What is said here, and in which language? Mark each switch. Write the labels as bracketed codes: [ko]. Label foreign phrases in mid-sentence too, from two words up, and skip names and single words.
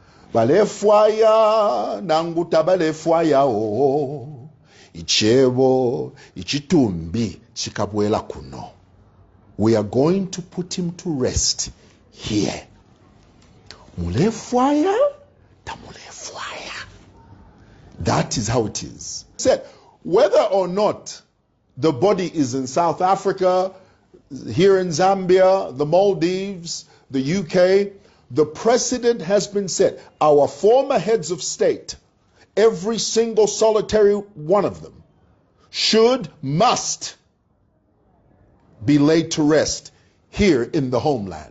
[bem] balefwaya nanguta balefwaya o ichebo ichitumbi chikabwela kuno. [en] We are going to put him to rest here. [bem] Mulefwaya ta mulefwaya. [en] That is how it is. Said whether or not the body is in South Africa, here in Zambia, the Maldives, the UK, the precedent has been set. Our former heads of state, every single solitary one of them, must be laid to rest here in the homeland.